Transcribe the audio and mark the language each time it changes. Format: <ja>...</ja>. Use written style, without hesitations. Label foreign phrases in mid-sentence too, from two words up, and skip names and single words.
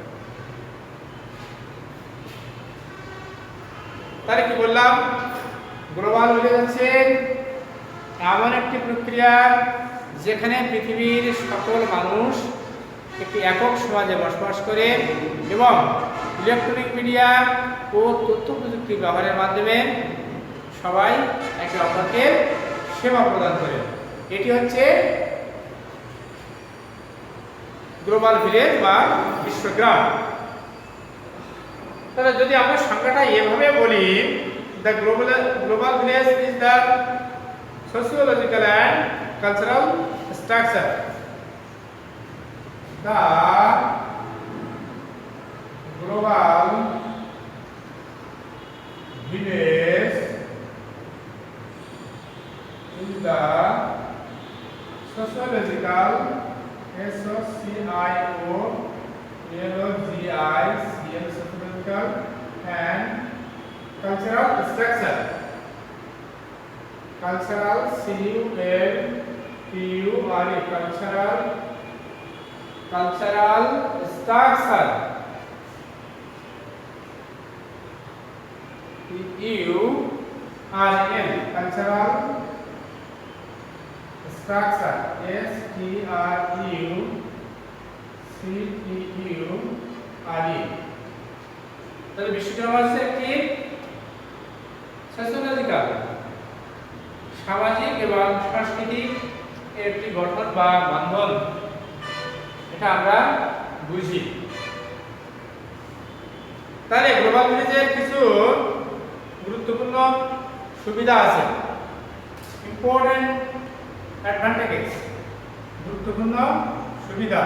<bn>তাহলে কি বললাম,</bn> <en>global village</en> <bn>হচ্ছে এমন একটি প্রক্রিয়া যেখানে পৃথিবীর সকল মানুষ একটি একক সমাজে বসবাস করে এবং</bn> <en>electronic media</en> <bn>ও তথ্য প্রযুক্তি ব্যবহারের মাধ্যমে সবাই একে অপরকে সেবা প্রদান করে। এটি হচ্ছে</bn> <en>global village</en> <bn>বা বিশ্বগ্রাম। তাহলে যদি আমরা সংজ্ঞাটা এভাবে বলি,</bn> <en>the global village is the sociological and cultural structure. The global village is the sociological, sociological and cultural structure. Cultural, C-U-L-T-U-R-E, cultural structure. C-U-R-N, cultural structure. S-T-R-U-C-T-U-R-E.</en> <bn>তাহলে বিশ্বগ্রাম হচ্ছে একটি সোশিওলজিক্যাল, সামাজিক এবং সাংস্কৃতিক একটি গঠন বা বন্ধন, এটা আমরা বুঝি। তাহলে</bn> <en>global village's</en> <bn>কিছু গুরুত্বপূর্ণ সুবিধা আছে,</bn> <en>important advantages,</en> <bn>গুরুত্বপূর্ণ সুবিধা।</bn>